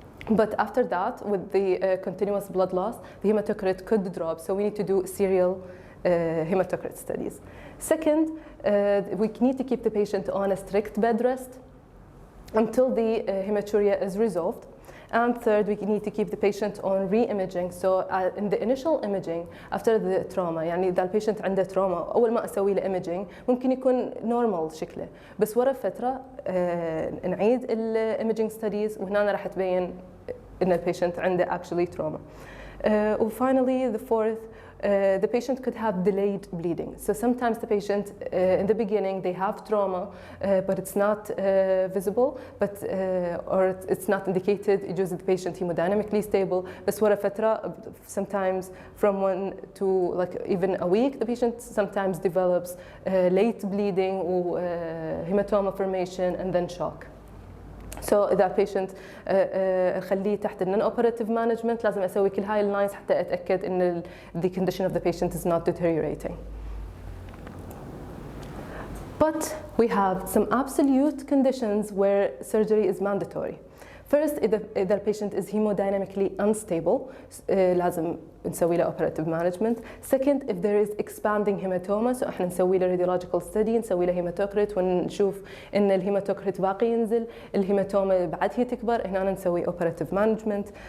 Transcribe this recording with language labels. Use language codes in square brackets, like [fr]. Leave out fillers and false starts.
[en] But after that, with the continuous blood loss, the hematocrit could drop. So we need to do serial hematocrit studies. Second, we need to keep the patient on a strict bed rest until the hematuria is resolved. And third, we need to keep the patient on re-imaging. So in the initial imaging after the trauma, [ar] يعني إذا البيشنت عنده trauma أول ما أسوي له imaging ممكن يكون normal شكله، بس ورا فترة نعيد imaging studies وهنا راح تبين إن البيشنت عنده [en] actually trauma. Finally, the fourth, the patient could have delayed bleeding. So sometimes the patient, in the beginning, they have trauma, but it's not visible, or it's not indicated. Usually the patient hemodynamically stable. [ar] بس ورا فترة, [en] sometimes from 1 to even a week, the patient sometimes develops late bleeding or hematoma formation and then shock. [ar] So إذا patient خليه تحت [en] non-operative management [ar] لازم أسوي كل هاي اللاينز حتى أتأكد إن [en] the condition of the patient is not deteriorating. But we have some absolute conditions where surgery is mandatory. First, [ar] إذا البيشنت [en] is hemodynamically unstable, [ar] لازم نسوي له [en] operative management. Second, if there is expanding hematoma, so [ar] احنا نسوي له radiological study, نسوي له hematocrit ونشوف إن الهيماتوكريت باقي ينزل، الهيماتوما بعد هي تكبر، هنا نسوي operative management.